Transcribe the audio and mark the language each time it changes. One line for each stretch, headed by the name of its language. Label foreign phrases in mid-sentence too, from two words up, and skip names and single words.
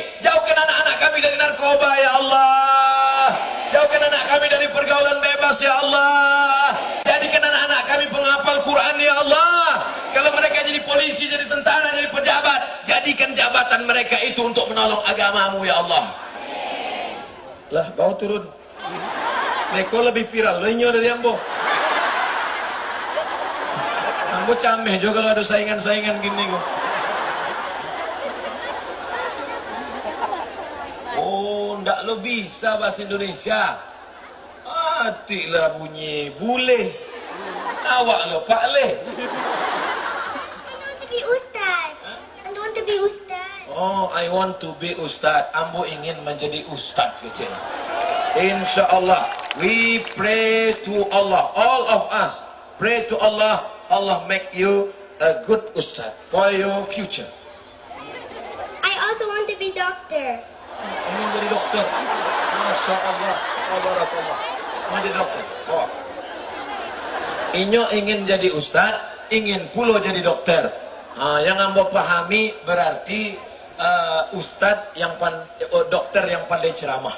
Indonesian: Jauhkan anak-anak kami dari narkoba,
Arabic: ya Allah.
Indonesian: Jauhkan anak kami dari pergaulan bebas,
Arabic: ya Allah.
Indonesian: Jadikan anak-anak kami penghafal Quran,
Arabic: ya Allah.
Indonesian: Kalau mereka jadi polisi, jadi tentara, jadi pejabat, jadikan jabatan mereka itu untuk menolong agamamu,
Arabic: ya Allah.
Minangkabau: Lah, bau turun. Neko lebih viral, lenyo dari Ambo. Ambo cameh juga kalau ada saingan-saingan gini kok. Oh, ndak lo bisa bahasa Indonesia. Matilah bunyi bule. Awak lo Pak Le.
English: I want to be Ustad. I want to be Ustad. Oh, I want to be Ustad.
Minangkabau: Ambo ingin menjadi Ustad kecil.
Arabic: Insya Allah,
English: we pray to Allah. All of us pray to Allah. Allah make you a good Ustad for your future. I also want to be doctor.
Indonesian: Ingin jadi dokter.
Arabic: Masya Allah. Tabarakallah.
Indonesian: Mau jadi dokter. Oh.
Minangkabau: Inyo ingin jadi Ustad, ingin pula jadi dokter. Yang ambo pahami berarti Ustad yang dokter yang pandai ceramah.